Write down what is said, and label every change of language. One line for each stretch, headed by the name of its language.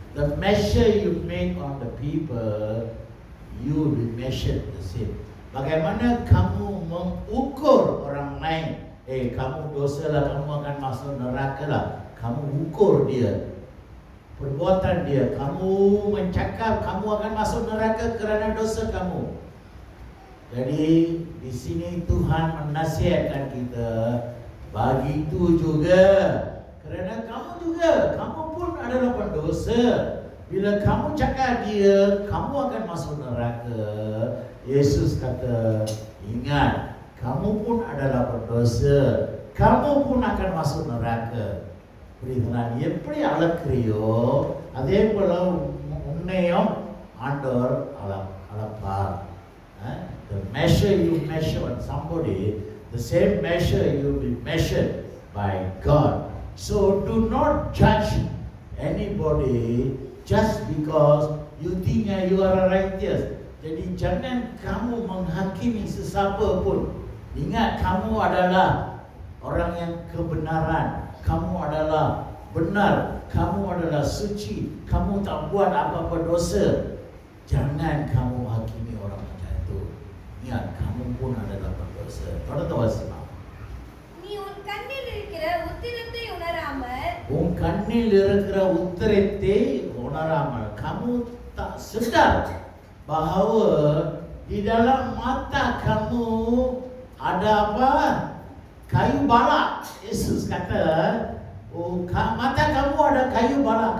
English: The measure you make on the people, you will be measured the same.
Malay: Bagaimana kamu mengukur orang lain? Kamu dosa lah, kamu akan masuk neraka lah. Kamu ukur dia, perbuatan dia. Kamu mencakap kamu akan masuk neraka kerana dosa kamu. Jadi di sini Tuhan menasihatkan kita, begitu juga kerana kamu juga, kamu pun adalah pendosa. Bila kamu cakap dia, kamu akan masuk neraka. Yesus kata, ingat, kamu pun adalah pendosa, kamu pun akan masuk neraka.
Tamil: புரியுதுங்களா? நீ எப்படி அளக்கிறியோ அதே போல உன்னையும் ஆண்டவர் அளப்பார்.
English: The measure you measure on somebody, the same measure you will be measured by God. So do not judge anybody just because you think you are righteous.
Malay: Jadi jangan kamu menghakimi sesiapa pun. Ingat, kamu adalah orang yang kebenaran. Kamu adalah benar. Kamu adalah suci. Kamu tak buat apa-apa dosa. Jangan kamu hakimi orang macam itu. Ingat, kamu pun adalah berdosa.
Tamil: தொடர்ந்து வாசிமா. நீ உன் கண்ணில் இருக்கிற உத்திரத்தை உணராமல், உன் கண்ணில் இருக்கிற உத்திரத்தை உணராமல்,
Malay: kamu tak sedar bahawa di dalam mata kamu ada apa? Kayu balak. Yesus kata, mata kamu ada kayu balak.